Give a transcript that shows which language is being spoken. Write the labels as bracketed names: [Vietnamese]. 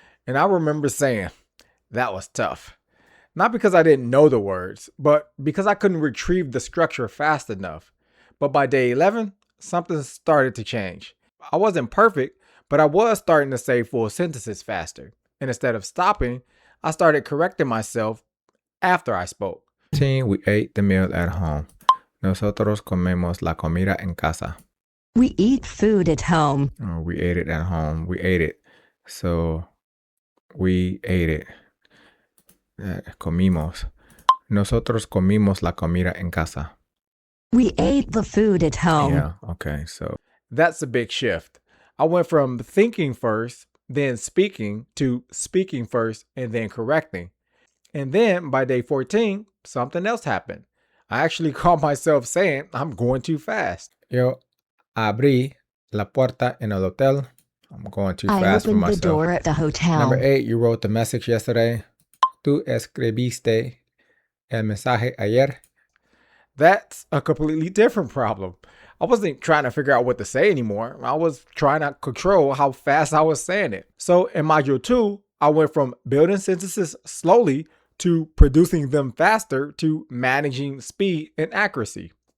[English] And I remember saying, that was tough. Not because I didn't know the words, but because I couldn't retrieve the structure fast enough. But by day 11, something started to change. I wasn't perfect, but I was starting to say full sentences faster. And instead of stopping, I started correcting myself after I spoke. We ate the meal at home. [Spanish] Nosotros comemos la comida en casa. [English] We eat food at home. Oh, we ate it at home. We ate it. So, we ate it. [Spanish] Comimos. Nosotros comimos la comida en casa. [English] We ate the food at home. Yeah, okay, so that's a big shift. I went from thinking first, then speaking, to speaking first and then correcting. And then by day 14, something else happened. I actually caught myself saying I'm going too fast. [Spanish] Yo abrí la puerta en el hotel. [English] I'm going too fast for myself. I opened the door at the hotel. Number 8, you wrote the message yesterday. [Spanish] Tú escribiste el mensaje ayer. [English] That's a completely different problem. I wasn't trying to figure out what to say anymore. I was trying to control how fast I was saying it. So in Module 2, I went from building sentences slowly to producing them faster to managing speed and accuracy.